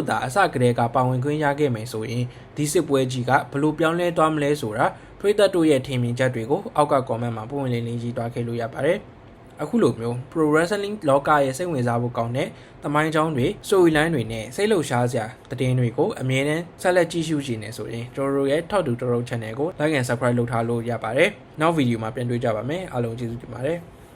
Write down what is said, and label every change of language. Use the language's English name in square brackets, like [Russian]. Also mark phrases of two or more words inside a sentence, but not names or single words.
[Burmese] သာအစကတည်းကပါဝင်ခွင့်ရခဲ့မယ်ဆိုရင်ဒီစစ်ပွဲကြီးကဘလို့ပြောင်းလဲသွားမလဲဆိုတာပရိသတ်တို့ရဲ့ထင်မြင်ချက်တွေကိုအောက်က comment မှာပုံဝင်လင်းလင်းရေးတွားခဲ့လို့ရပါတယ်အခုလိုမျိုး Pro Wrestling လောကရဲ့စိတ်ဝင်စားဖို့ကောင်းတဲ့သမိုင်းကြောင်းတွေ storyline တွေနဲ့စိတ်လှုပ်ရှားစရာသတင်းတွေကိုအမြဲတမ်းဆက်လက်ကြည့်ရှုကြနေဆိုရင်ကျွန်တော်တို့ရဲ့ Talk to Toro Channel ကို [English] like and subscribe [Burmese] လုပ်ထားလို့ရပါတယ်နောက်ဗီဒီယိုမှာပြန်တွေ့ကြပါမယ်အားလုံးကျေးဇူးတင်ပါတယ်